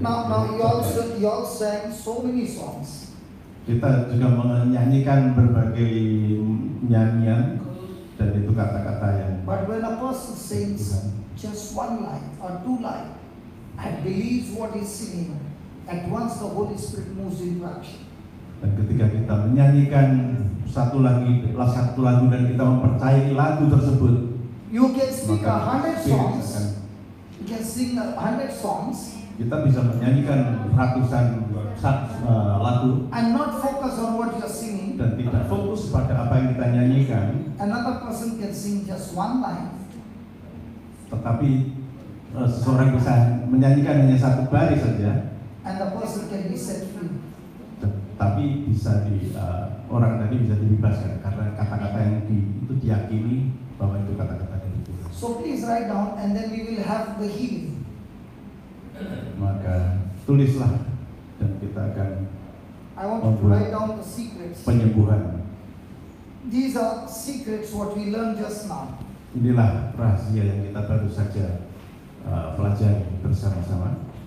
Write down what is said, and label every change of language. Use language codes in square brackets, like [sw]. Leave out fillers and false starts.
[en] Now you all sang so many songs. [id] Kita juga menyanyikan berbagai nyanyian dan itu kata-kata yang. [en] But when a person sings just one line or 2 lines and believes what he's singing, at once the Holy Spirit moves into action. [id] Dan ketika kita menyanyikan satu lagu dan kita mempercayai lagu tersebut, [en] You can speak [id] maka [en] 100 songs. You can sing 100 songs [id] kita bisa menyanyikan ratusan lagu [en] and not focus on what you're singing. [id] dan tidak fokus pada apa yang kita nyanyikan, [en] Another person can sing just 1 line [id] tetapi seseorang bisa menyanyikan hanya satu baris saja, [en] and the person can be set free. [id] tapi bisa orang tadi bisa dibebaskan karena kata-kata yang itu diyakini bahwa itu kata-kata dari Tuhan. [en] So please write down and then we will have the healing. [id] Maka tulislah dan kita akan [en] I want you to write down the secrets. [id] penyembuhan. [en] These are secrets what we learned just now. [id] Inilah rahasia yang kita baru saja pelajari bersama-sama.